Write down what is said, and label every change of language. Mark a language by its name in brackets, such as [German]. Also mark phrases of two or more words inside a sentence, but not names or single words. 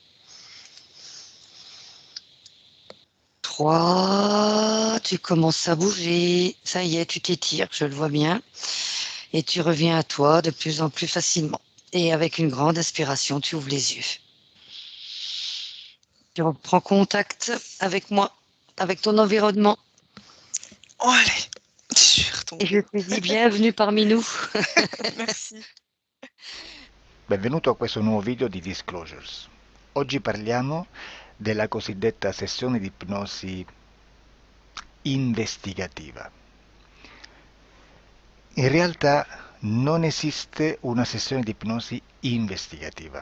[French] 3, tu commences à bouger, ça y est, tu t'étires, je le vois bien, et tu reviens à toi de plus en plus facilement. Et avec une grande inspiration, tu ouvres les yeux. Tu reprends contact avec moi, avec ton environnement. Oh, allez, je suis Et je retombée. te dis bienvenue parmi nous. Merci. [Italian] Benvenuto a questo nuovo video di Disclosures. Oggi parliamo della cosiddetta sessione di ipnosi investigativa. In realtà non esiste una sessione di ipnosi investigativa.